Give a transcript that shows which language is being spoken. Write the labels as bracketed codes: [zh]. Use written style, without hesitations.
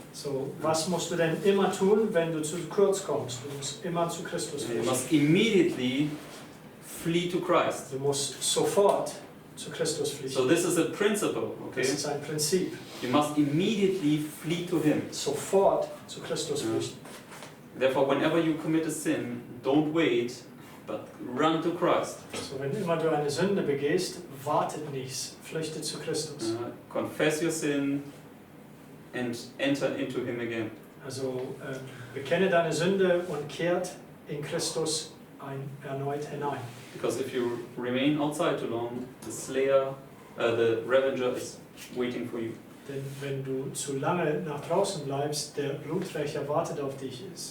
[de] So, was musst du denn immer tun, wenn du zu kurz kommst? Du musst immer zu Christus [en] You [de] gehen. [en] must immediately flee to Christ. [de] Du musst sofort zu Christus fliehen. [en] So this is a principle, okay? [de] Das ist ein Prinzip. [en] You must immediately flee to Him. [de] Sofort zu Christus Ja. flüchten. [en] Therefore, whenever you commit a sin, don't wait, but run to Christ. [de] So, wenn immer du eine Sünde begehst, wartet nicht, flüchte zu Christus. [en] Confess your sin and enter into Him again. [de] Also bekenne deine Sünde und kehrt in Christus erneut hinein. [en] Because if you remain outside too long, the slayer, the revenger is waiting for you. [de] Denn wenn du zu lange nach draußen bleibst, der Bluträcher wartet auf dich.